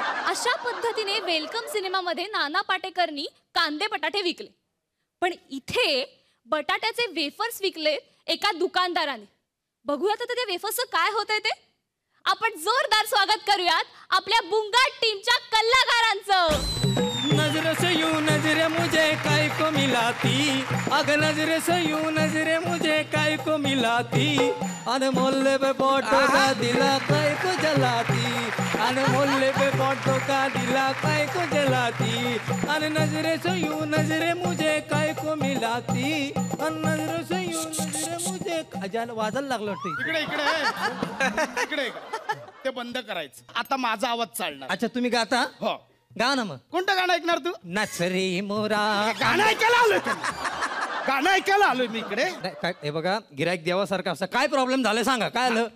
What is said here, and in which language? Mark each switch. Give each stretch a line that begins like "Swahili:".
Marathi: अशा पद्धतीने वेलकम सिनेमामध्ये नाना पाटेकरनी कांदे बटाटे विकले, पण इथे बटाट्याचे वेफर्स विकले एका दुकानदाराने. बघूयात आता त्या वेफर्सचं काय होतंय ते. आपण जोरदार स्वागत करूयात आपल्या बुंगाट टीमच्या कलाकारांचं.
Hindi: नजर से यूं नजरे मुझे काय को मिलाती, अग नजरे से यूं नजरे मुझे काय को मिलाती, अनमोल पे फोटो का दिला काय को जलाती, अनमोल पे फोटो का दिला काय को जलाती, अन नजरे से यूं नजरे मुझे काय को मिलाती, अन नजरे से यूं नजरे मुझे
Marathi: वाजायला लागलं वाटतं. इकडे इकडे इकडे ते बंद करायचं. आता माझा आवाज चालणार. अच्छा तुम्ही गाता? हो. गा ना मग. कोणतं गाणं ऐकणार तू? नाच रे मोरा. गाणं ऐकायला आलोय का? गाणं ऐकायला आलोय मी इकडे. काय हे बघा गिराईक देवासारखं असं काय प्रॉब्लेम झालाय सांगा काय आलं?